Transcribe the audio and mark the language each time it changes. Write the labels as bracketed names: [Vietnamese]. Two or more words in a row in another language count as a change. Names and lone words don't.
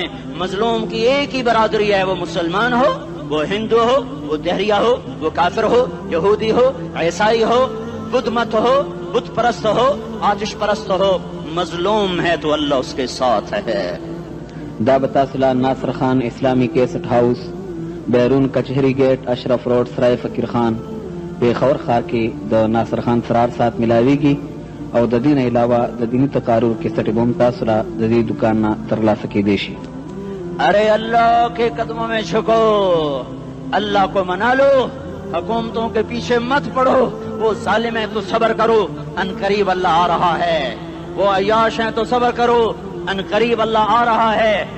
[Urdu] مظلوم کی ایک ہی برادری ہے، وہ مسلمان ہو، وہ ہندو ہو، وہ دہریہ ہو، وہ کافر ہو، یہودی ہو، عیسائی ہو، بدھ مت ہو، بت پرست ہو، آتش پرست ہو. مظلوم ہے تو اللہ اس کے ساتھ ہے. [Pashto] دابتاسلہ ناصر خان اسلامی کیسٹ ہاؤس، بیرون کچہری گیٹ، اشرف روڈ، سرائے فقیر خان، پیښور ښار کې د ناصر خان سرار سات ملاویږي او د دې نه علاوه د دیني تقاریر کیسټ بم تاسو را د دې دکان نه ترلاسه کیدی شي. [Urdu] ارے اللہ کے قدموں میں جھکو، اللہ کو منا لو، حکومتوں کے پیچھے مت پڑو. وہ ظالم ہے تو صبر کرو، ان قریب اللہ آ رہا ہے. وہ عیاش ہیں تو صبر کرو، ان قریب اللہ آ رہا ہے.